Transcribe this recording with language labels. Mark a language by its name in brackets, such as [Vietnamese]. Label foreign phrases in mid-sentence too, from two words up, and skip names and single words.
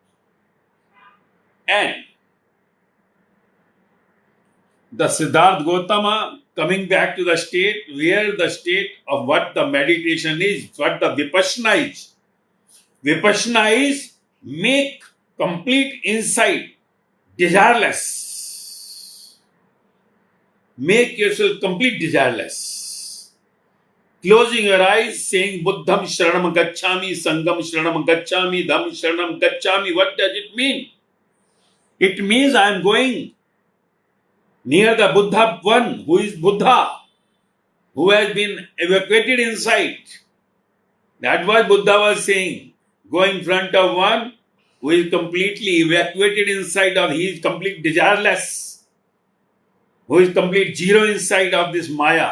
[English] And the Siddhartha Gautama coming back to the state where the state of what the meditation is, what the Vipassana is. Vipassana is make complete insight desireless. Make yourself complete desireless. Closing your eyes, saying [Pali] Buddham Sharanam Gacchami, Sangam Sharanam Gacchami, Dham Sharanam Gacchami. [English] What does it mean? It means I am going near the Buddha one, who is Buddha, who has been evacuated inside. That was Buddha was saying. Go in front of one who is completely evacuated inside of, he is complete desireless, who is complete zero inside of this Maya.